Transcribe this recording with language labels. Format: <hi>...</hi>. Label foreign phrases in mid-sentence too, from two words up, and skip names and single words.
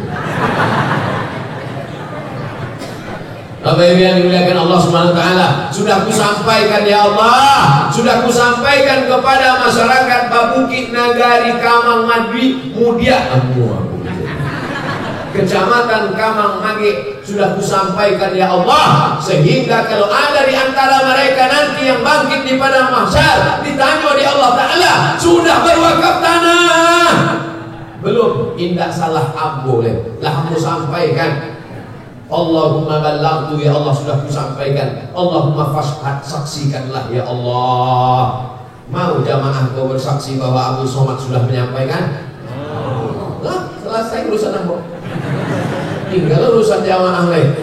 <id>Bapak Ibu yang dimuliakan Allah</id> <ar>Subhanahu wa taala,</ar> <id>sudah kusampaikan ya Allah, sudah kusampaikan kepada masyarakat Babukit Nagari Kamang Madwi Mudia Kecamatan Kamang Mage, sudah kusampaikan ya Allah, sehingga kalau ada di antara mereka nanti yang bangkit di padang mahsyar ditanya oleh Allah Ta'ala,</id> <min>sudah berwakaf tanah, indah salah ambo leh. Lah ambo sampaikan.</min> <ar>Allahumma ballaghtu,</ar> <id>ya Allah sudah kusampaikan.</id> <ar>Allahumma fashhad,</ar> <id>saksikanlah ya Allah. Mau jamaah kau bersaksi bahwa Abdul Somad sudah menyampaikan?</id> <min>Lah, selesai urusan ambo. Tinggal urusan jamaah leh.</min>